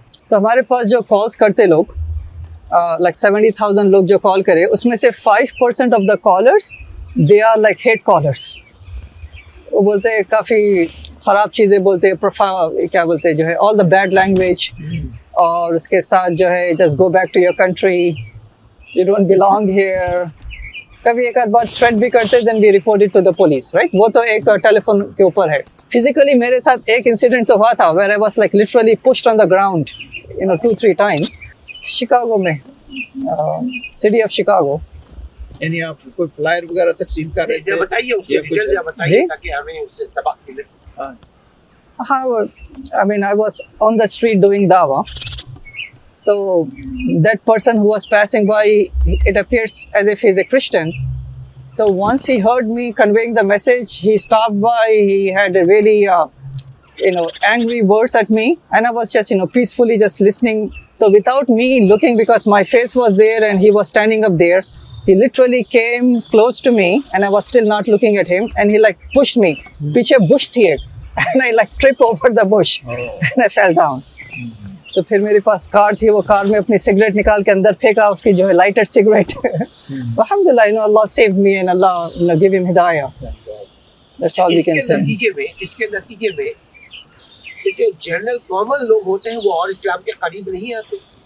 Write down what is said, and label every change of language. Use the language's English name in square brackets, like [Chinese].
[Hindi] तो हमारे पास जो कॉल्स करते लोग, लाइक 70,000 लोग जो कॉल करे, उसमें से [English] 5% of the callers they are like hate callers. [Hindi] वो बोलते हैं काफ़ी ख़राब चीज़ें बोलते हैं, क्या बोलते हैं जो है, [English] all the bad language, [Hindi] और उसके साथ जो है [English] Just go back to your country, you don't belong here. [Hindi] कभी एक आध बार थ्रेट भी करते, [English] then we report it to the police, right? [Hindi] वो तो एक टेलीफोन के ऊपर है. [English] Physically [Hindi] मेरे साथ एक इंसिडेंट तो हुआ था [English] where I was like literally pushed on the ground, 2-3 times. [Hindi] Chicago में, सिटी ऑफ शिकागो. यानी आप कोई फ्लायर वगैरह तकसीम कर रहे थे? बताइए उसके डिटेल बताइए ताकि हमें उससे सबक मिले. हाँ, [English] I mean I was on the street doing dawah. So that person who was passing by, it appears as if he's a Christian. So once he heard me conveying the message, he stopped by. He had a really, angry words at me, and I was just, peacefully just listening. So without me looking, because my face was there and he was standing up there, he literally came close to me, and I was still not looking at him, and he like pushed me. [Hindi] पीछे bush थी एक, [English] and I like tripped over the bush, and I fell down. [Hindi] तो फिर मेरे पास car थी, वो car में अपनी सिगरेट निकाल के अंदर फेंका, उसकी जो है लाइटेड सिगरेट. [English] अल्हम्दुलिल्लाह, Allah saved me and Allah give him hidayah. That's all we can say. [Hindi] इसके नतीजे में जो जनरल कॉमन लोग होते हैं वो और इस्लाम के करीब नहीं आते.